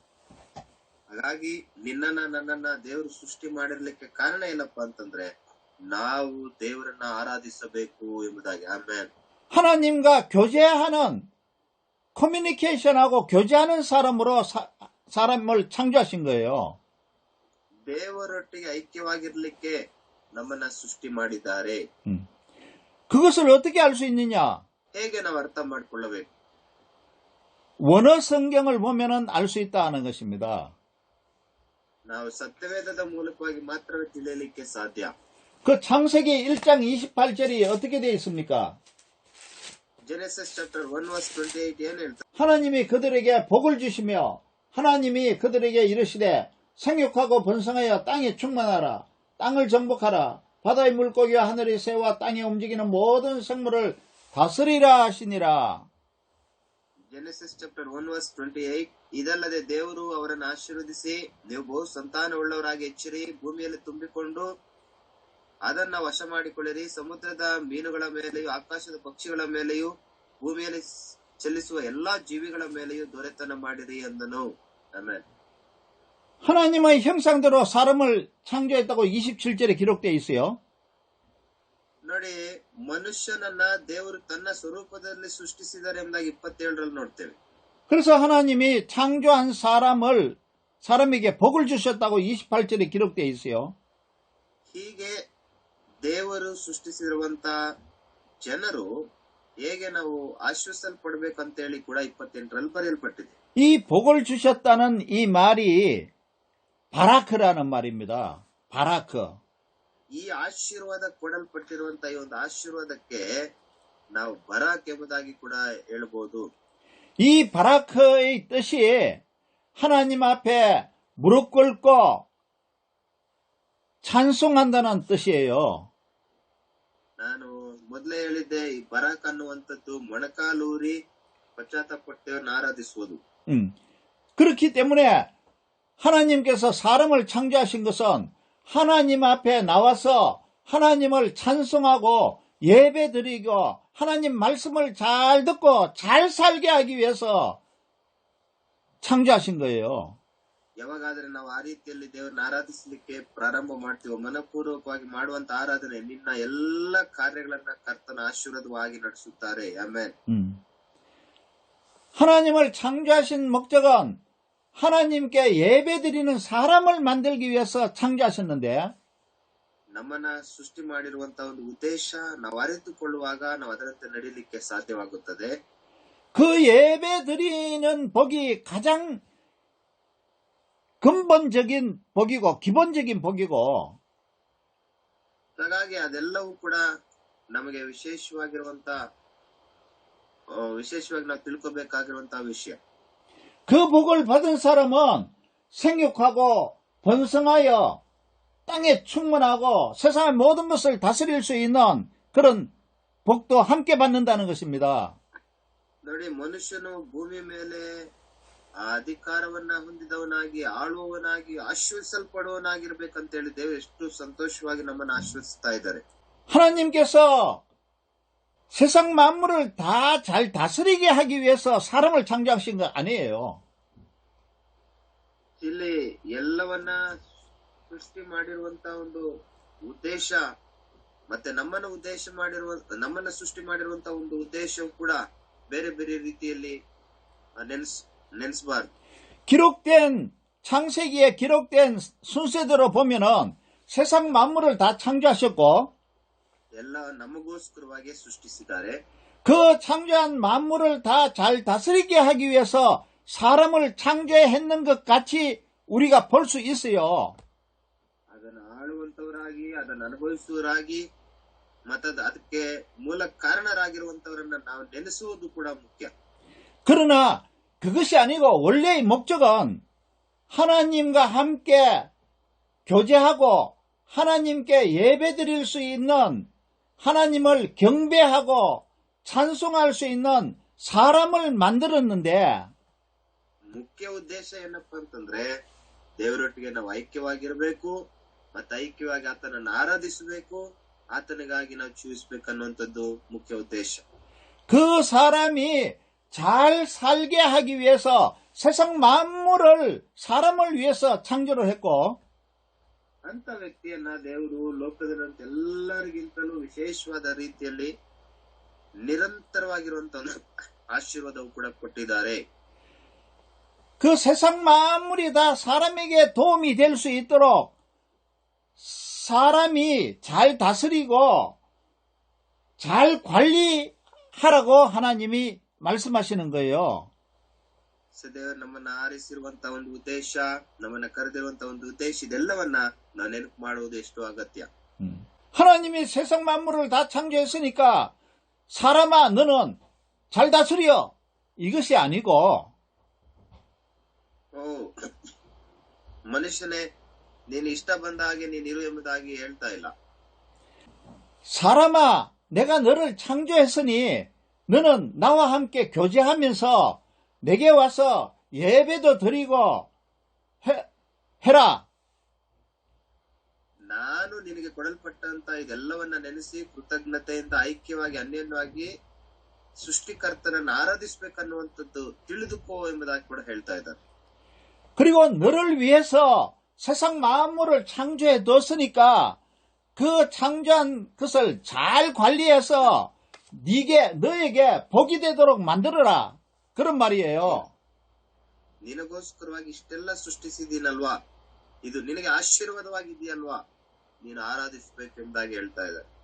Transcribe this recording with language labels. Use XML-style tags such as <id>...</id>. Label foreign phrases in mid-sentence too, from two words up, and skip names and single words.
<kn>ಹಾಗಾಗಿ ನಿನ್ನನ್ನ ನನ್ನನ್ನ ದೇವರು ಸೃಷ್ಟಿ ಮಾಡಿರ್ಲಿಕ್ಕೆ ಕಾರಣ ಏನಪ್ಪಾ ಅಂತಂದ್ರೆ ನಾವು ದೇವರನ್ನ ಆರಾಧಿಸಬೇಕು ಎಂಬುದಾಗಿ. ಆಮೇಲೆ</kn> <ko>하나님과 교제하는 커뮤니케이션하고 교제하는 사람으로 사람을 창조하신 거예요.</ko> <kn>ದೇವರೊಟ್ಟಿಗೆ ಐಕ್ಯವಾಗಿರ್ಲಿಕ್ಕೆ ನಮ್ಮನ್ನ ಸೃಷ್ಟಿ ಮಾಡಿದ್ದಾರೆ.</kn> <ko>그것을 어떻게 알 수 있느냐?</ko> <kn>ಹೇಗೆ ನಾವು ಅರ್ಥ ಮಾಡ್ಕೊಳ್ಳಬೇಕು?</kn> <ko>원어 성경을 보면은 알 수 있다 하는 것입니다.</ko> <kn>ನಾವು ಸತ್ಯವೇದದ ಮೂಲಕವಾಗಿ ಮಾತ್ರವೇ ತಿಳಿಯಲಿಕ್ಕೆ ಸಾಧ್ಯ.</kn> <ko>그 창세기 1장 28절이 어떻게 되어 있습니까?</ko> <en>Genesis chapter 1 verse 28</en> <kn>ಏನ್ ಹೇಳ್ತಾರೆ?</kn> <ko>하나님이 그들에게 복을 주시며 하나님이 그들에게 이르시되 생육하고 번성하여 땅에 충만하라. 땅을 정복하라. 바다의 물고기와 하늘의 새와 땅에 움직이는 모든 생물을 다스리라 하시니라.</ko> <en>Genesis chapter 1 verse 28</en> <kn>ಇದಲ್ಲದೆ ದೇವರು ಅವರನ್ನು ಆಶೀರ್ವದಿಸಿ, ನೀವು ಬಹು ಸಂತಾನವುಳ್ಳವರಾಗಿ ಹೆಚ್ಚಿರಿ, ಭೂಮಿಯಲ್ಲಿ ತುಂಬಿಕೊಂಡು ಅದನ್ನ ವಶ ಮಾಡಿಕೊಳ್ಳಿರಿ, ಸಮುದ್ರದ ಮೀನುಗಳ ಮೇಲೆಯೂ ಆಕಾಶದ ಪಕ್ಷಿಗಳ ಮೇಲೆಯೂ ಭೂಮಿಯಲ್ಲಿ ಚಲಿಸುವ ಎಲ್ಲಾ ಜೀವಿಗಳ ಮೇಲೆಯೂ ದೊರೆತನ ಮಾಡಿರಿ ಎಂದನು. ಆಮೆನ್.</kn> <ko>하나님의 형상대로 사람을 창조했다고 27절에 기록되어 있어요.</ko> <kn>ನೋಡಿ, ಮನುಷ್ಯನನ್ನ ದೇವರು ತನ್ನ ಸ್ವರೂಪದಲ್ಲಿ ಸೃಷ್ಟಿಸಿದ್ದಾರೆ ಎಂಬುದಾಗಿ 27ರಲ್ಲಿ ನೋಡ್ತೇವೆ.</kn> <ko>그래서 하나님이 창조한 사람에게 복을 주셨다고 28절에 기록되어 있어요.</ko> <kn>ಹೀಗೆ ದೇವರು ಸೃಷ್ಟಿಸಿರುವಂತ ಜನರು ಹೇಗೆ ನಾವು ಆಶ್ವಸಲ್ಪಡ್ಬೇಕಂತೇಳಿ ಕೂಡ 28ರಲ್ಲಿ ಬರೆಯಲ್ಪಟ್ಟಿದೆ.</kn> <ko>이 복을 주셨다는 이 말이 바라크라는 말입니다. 바라크.</ko> <kn>ಈ ಆಶೀರ್ವಾದ ಕೊಡಲ್ಪಟ್ಟಿರುವಂತ ಈ ಒಂದು ಆಶೀರ್ವಾದಕ್ಕೆ ನಾವು ಬರಾಕ್ ಎಂಬುದಾಗಿ ಕೂಡ ಹೇಳ್ಬೋದು.</kn> <ko>이 바라크의 뜻이 하나님 앞에 무릎 꿇고 찬송한다는 뜻이에요.</ko> <kn>ನಾನು ಮೊದಲೇ ಹೇಳಿದ್ದೆ, ಈ ಬರಾಕ್ ಅನ್ನುವಂಥದ್ದು ಮೊಣಕಾಲೂರಿ ಪಶ್ಚಾತ್ತಾಪಟ್ಟೆಯನ್ನು ಆರಾಧಿಸುವುದು.</kn> <ko>그렇기 때문에 하나님께서 사람을 창조하신 것은 하나님 앞에 나와서 하나님을 찬송하고 예배드리고 하나님 말씀을 잘 듣고 잘 살게 하기 위해서 창조하신 거예요.</ko> <kn>ಯಾವಾಗಾದ್ರೆ ನಾವು ಆ ರೀತಿಯಲ್ಲಿ ದೇವರನ್ನ ಆರಾಧಿಸಲಿಕ್ಕೆ ಪ್ರಾರಂಭ ಮಾಡ್ತೀವೋ, ಮನಪೂರ್ವಕವಾಗಿ ಮಾಡುವಂತ ಆರಾಧನೆ ನಿನ್ನ ಎಲ್ಲ ಕಾರ್ಯಗಳನ್ನ ಕರ್ತನ ಆಶೀರ್ವಾದವಾಗಿ ನಡೆಸುತ್ತಾರೆ. ಆಮೆನ್.</kn> <ko>하나님을 창조하신 목적은 하나님께 예배드리는 사람을 만들기 위해서 창조하셨는데,</ko> <kn>ನಮ್ಮನ್ನ ಸೃಷ್ಟಿ ಮಾಡಿರುವಂತಹ ಒಂದು ಉದ್ದೇಶ ನಾವು ಅರಿತುಕೊಳ್ಳುವಾಗ ನಾವು ಅದರಂತೆ ನಡೀಲಿಕ್ಕೆ ಸಾಧ್ಯವಾಗುತ್ತದೆ.</kn> <ko>그 예배드리는 복이 가장 근본적인 복이고 기본적인 복이고,</ko> <kn>ಹಾಗಾಗಿ ಅದೆಲ್ಲವೂ ಕೂಡ ನಮಗೆ ವಿಶೇಷವಾಗಿ ನಾವು ತಿಳ್ಕೋಬೇಕಾಗಿರುವಂತಹ ವಿಷಯ.</kn> <ko>그 복을 받은 사람은 생육하고 번성하여 땅에 충만하고 세상의 모든 것을 다스릴 수 있는 그런 복도 함께 받는다는 것입니다.</ko> <kn>ನೋಡಿ, ಮನುಷ್ಯನು ಭೂಮಿ ಮೇಲೆ ಅಧಿಕಾರವನ್ನ ಹೊಂದಿದವನಾಗಿ ಆಳುವವನಾಗಿ ಆಶ್ವಸಿಸಲ್ಪಡುವವನಾಗಿರ್ಬೇಕಂತ ಹೇಳಿ ದೇವರು ಎಷ್ಟು ಸಂತೋಷವಾಗಿ ನಮ್ಮನ್ನು ಆಶ್ವಸಿಸ್ತಾ ಇದ್ದಾರೆ.</kn> <ko>하나님께서 세상 만물을 다 잘 다스리게 하기 위해서 사람을 창조하신 거 아니에요.</ko> <kn>ಇಲ್ಲಿ ಎಲ್ಲವನ್ನ ಸೃಷ್ಟಿ ಮಾಡಿರುವಂತ ಒಂದು ಉದ್ದೇಶ ಮತ್ತೆ ನಮ್ಮನ್ನ ಸೃಷ್ಟಿ ಮಾಡಿರುವಂತ ಒಂದು ಉದ್ದೇಶವು ಕೂಡ ಬೇರೆ ಬೇರೆ ರೀತಿಯಲ್ಲಿ ನೆನೆಸಬಾರದು.</kn> <ko>창세기에 기록된 순서대로 보면은 세상 만물을 다 창조하셨고,</ko> <kn>ಎಲ್ಲ ನಮಗೋಸ್ಕರವಾಗಿ ಸೃಷ್ಟಿಸಿದ್ದಾರೆ.</kn> <ko>그 창조한 만물을 다 잘 다스리게 하기 위해서 사람을 창조했는 것 같이 우리가 볼 수 있어요.</ko> <kn>ಅದನ್ನು ಆಳುವಂತವರಾಗಿ, ಅದನ್ನು ಅನುಭವಿಸುವವರಾಗಿ, ಮತ್ತು ಅದಕ್ಕೆ ಮೂಲ ಕಾರಣರಾಗಿರುವಂತವರನ್ನ ನಾವು ನೆನೆಸುವುದು ಕೂಡ ಮುಖ್ಯ.</kn> <ko>그러나 그것이 아니고 원래의 목적은 하나님과 함께 교제하고 하나님께 예배드릴 수 있는, 하나님을 경배하고 찬송할 수 있는 사람을 만들었는데,</ko> <kn>ಮುಖ್ಯ ಉದ್ದೇಶ ಏನಪ್ಪಾ ಅಂತಂದ್ರೆ ದೇವರೊಟ್ಟಿಗೆ ನಾವು ಐಕ್ಯವಾಗಿರಬೇಕು, ಮತ್ತೆ ಐಕ್ಯವಾಗಿ ಆತನನ್ನು ಆರಾಧಿಸಬೇಕು, ಆತನಿಗಾಗಿ ನಾವು ಜೀವಿಸಬೇಕನ್ನುವಂಥದ್ದು ಮುಖ್ಯ ಉದ್ದೇಶ.</kn> <ko>그 사람이 잘 살게 하기 위해서 세상 만물을 사람을 위해서 창조를 했고,</ko> <kn>ಅಂತ ವ್ಯಕ್ತಿಯನ್ನ ದೇವರು ಲೋಕದಲ್ಲಿರುವಂತ ಎಲ್ಲರಿಗಿಂತಲೂ ವಿಶೇಷವಾದ ರೀತಿಯಲ್ಲಿ ನಿರಂತರವಾಗಿರುವಂತ ಒಂದು ಆಶೀರ್ವಾದವು ಕೂಡ ಕೊಟ್ಟಿದ್ದಾರೆ.</kn> <ko>그 세상 만물이 다 사람에게 도움이 될 수 있도록 사람이 잘 다스리고 잘 관리하라고 하나님이 말씀하시는 거예요.</ko> <kn>ದೇವರು ನಮ್ಮನ್ನ ಆರಿಸಿರುವಂತ ಒಂದು ಉದ್ದೇಶ, ನಮ್ಮನ್ನ ಕರೆದಿರುವಂತ ಒಂದು ಉದ್ದೇಶ, ಇದೆಲ್ಲವನ್ನ ನಾವು ನೆನಪು ಮಾಡುವುದು ಎಷ್ಟು ಅಗತ್ಯ.</kn> <ko>하나님이 세상 만물을 다 창조했으니까 사람아 너는 잘 다스려 이것이 아니고</ko> <kn>ಮನುಷ್ಯನೇ ನೀನು ಇಷ್ಟ ಬಂದ ಹಾಗೆ ನೀನಿರು ಎಂಬುದಾಗಿ ಹೇಳ್ತಾ ಇಲ್ಲ.</kn> <ko>사람아 내가 너를 창조했으니 너는 나와 함께 교제하면서 내게 와서 예배도 드리고 해라.</ko> <kn>ನಾನು ನಿನಗೆ ಕೊಡಲ್ಪಟ್ಟಂತ ಇದೆಲ್ಲವನ್ನ ನೆನೆಸಿ ಕೃತಜ್ಞತೆಯಿಂದ ಐಕ್ಯವಾಗಿ ಅನ್ಯೋನ್ಯವಾಗಿ ಸೃಷ್ಟಿಕರ್ತನನ್ನು ಆರಾಧಿಸಬೇಕನ್ನುವಂಥದ್ದು ತಿಳಿದುಕೋ ಎಂಬುದಾಗಿ ಕೂಡ ಹೇಳ್ತಾ ಇದ್ದಾರೆ.</kn> <ko>그리고 너를 위해서 세상 만물을 창조해 뒀으니까 그 창조한 것을 잘 관리해서 너에게 복이 되도록 만들어라. 그런 말이에요.</ko> <kn>ನಿನಗೋಸ್ಕರವಾಗಿ ಇಷ್ಟೆಲ್ಲ ಸೃಷ್ಟಿಸಿದೀನಲ್ವಾ, ಇದು ನಿನಗೆ ಆಶೀರ್ವಾದವಾಗಿದೆಯಲ್ವಾ, ನೀನು ಆರಾಧಿಸಬೇಕೆಂಬುದಾಗಿ ಹೇಳ್ತಾ ಇದ್ದಾರೆ.</kn>